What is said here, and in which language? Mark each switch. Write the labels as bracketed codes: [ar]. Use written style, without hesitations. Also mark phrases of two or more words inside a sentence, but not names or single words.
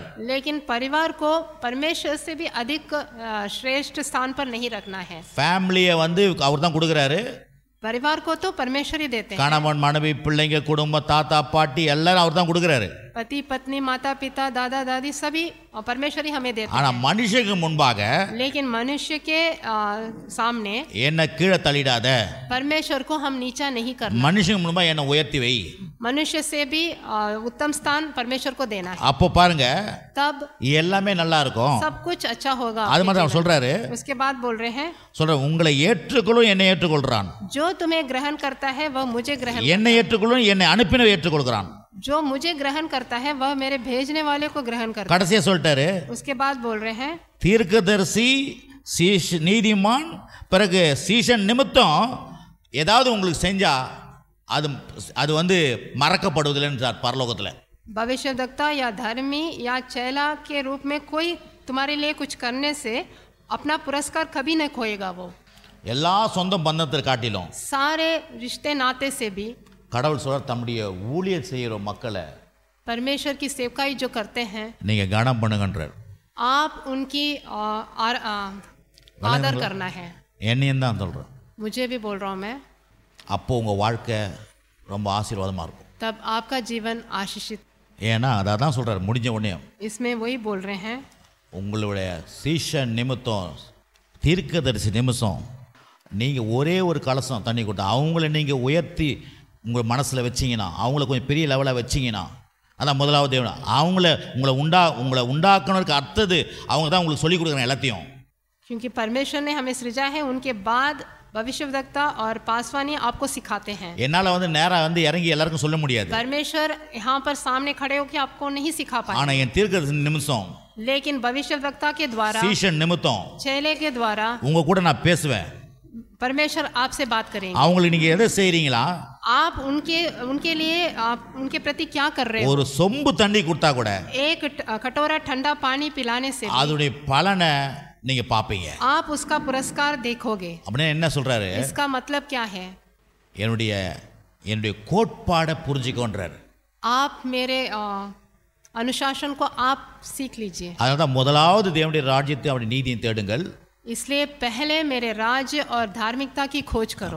[hi] लेकिन परिवार को परमेश्वर से भी अधिक श्रेष्ठ स्थान पर नहीं रखना है। [ta] ஃபேமிலியை வந்து அவர் தான் கொடுக்குறாரு. [hi] परिवार को तो परमेश्वर ही देते हैं। [ta] கணவன் மனைவி பிள்ளைங்க குடும்பம் தாத்தா பாட்டி எல்லாரும் அவர் தான் கொடுக்குறாரு. [hi] पति पत्नी माता पिता दादा दादी सभी परमेश्वर ही हमें देते [ta] ஆனால் மனுஷனுக்கு முன்பாக [hi] हैं। लेकिन मनुष्य के सामने [ta] என்ன கீழே தள்ளிடாத, [hi] परमेश्वर को हम नीचा नहीं करना, [ta] மனுஷனுக்கு முன்பாக என்ன உயர்த்தி வை. [hi] मनुष्य से भी उत्तम स्थान परमेश्वर को देना है। [ta] அப்போ பாருங்க [hi] तब [ta] எல்லாமே நல்லா இருக்கும். [hi] सब कुछ अच्छा होगा। [ta] அது மாதிரி அவர் சொல்றாரு. [hi] उसके बाद बोल रहे हैं, [ta] சொல்ற உங்களை ஏற்றுக்கொள்ளும் என்னை ஏற்றுக்கொள்றான், [hi] जो तुम्हें ग्रहण करता है वह मुझे ग्रहण, [ta] என்னை ஏற்றுக்கொள்ளும் என்னை அனுப்பினவை ஏற்றுக்கொள்கிறான். [hi] जो मुझे ग्रहण करता है वह मेरे भेजने वाले को ग्रहण करता है। [ta] கடைசியா சொல்லிட்டாரு, [hi] उसके बाद बोल रहे हैं, [ta] தீர்க்கதரிசி நீதிமான் பிறகு சீஷன் நிமித்தம் ஏதாவது உங்களுக்கு செஞ்சா அது வந்து மறக்கப்படுவதில்லைன்னு சார் பரலோகத்தில். [hi] भविष्यवक्ता या धर्मी या चेला के रूप में कोई तुम्हारे लिए कुछ करने से अपना पुरस्कार कभी नहीं खोएगा। वो [ta] எல்லா சொந்த பந்தத்தை காட்டிலும் [hi] सारे रिश्ते नाते से भी [ta] கடவுள் சொல்ற தம்முடைய ஊழியம் செய்கிற மக்களை [hi] परमेश्वर की सेवकाई जो करते हैं [ta] நீங்க கனம் பண்ணுங்கன்றார். [hi] आप उनकी आदर करना है। [ta] என்னையும் தான் சொல்றேன். [hi] मुझे भी बोल रहा हूँ मैं। [ta] அப்போ உங்க வாழ்க்கை ரொம்ப ஆசீர்வாதமா இருக்கும். [hi] तब आपका जीवन आशीषित। [ta] ஏன்னா அதான் சொல்றாரு முடிஞ்ச உடனே [hi] इसमें वही बोल रहे हैं, [ta] உங்களுடைய சீஷன் நிமித்தம் தீர்க்கதரிசி நிமிஷம் நீங்கள் ஒரே ஒரு கலசம் தண்ணி கொடுத்தா அவங்கள நீங்கள் உயர்த்தி உங்கள் மனசில் வச்சிங்கன்னா, அவங்கள கொஞ்சம் பெரிய லெவலில் வச்சிங்கன்னா, அதான் முதலாவது தேவன் உங்களை உண்டாக்கணுக்கு அடுத்தது அவங்க தான் உங்களுக்கு சொல்லிக் கொடுக்குறாங்க எல்லாத்தையும். [hi] क्योंकि परमेश्वर ने हमें सृजा है, उनके बाद भविष्यवक्ता और पासवानी आपको सिखाते हैं। [ta] என்னால் வந்து நேராக வந்து இறங்கி எல்லாருக்கும் சொல்ல முடியாது. [hi] परमेश्वर यहाँ पर सामने खड़े होकर आपको नहीं सिखा पाए, [ta] ஆனால் என் தீர்க்கதரிசி நிமிஷம் [hi] लेकिन भविष्यवक्ता के द्वारा, [ta] சீஷன் நிமித்தம் [hi] चेले के द्वारा [ta] உங்க கூட நான் பேசுவேன். [hi] परमेश्वर आपसे बात करेंगे। [ta] அவங்களுக்கு நீங்க எதை செய்றீங்களா, [hi] आप उनके लिए आप उनके प्रति क्या कर रहे हो। [ta] ஒரு சொம்பு தண்ணி கொடுத்தா கூட [hi] एक कटोरा ठंडा पानी पिलाने से [ta] அதோடைய பலனை நீங்க பாப்பீங்க. [hi] आप उसका पुरस्कार देखोगे। [ta] அப்படின்னா என்ன சொல்றாரு, [hi] इसका मतलब क्या है, [ta] என்னுடைய கோட்பாடை புரிஞ்சுக்கோன்றாரு. [hi] आप मेरे अनुशासन को आप सीख लीजिए। [ta] அதனால தான் முதலாவது தேவனுடைய ராஜ்யத்தை அவருடைய நீதியை தேடுங்கள், [hi] इसलिए पहले मेरे राज्य और धार्मिकता की खोज करो,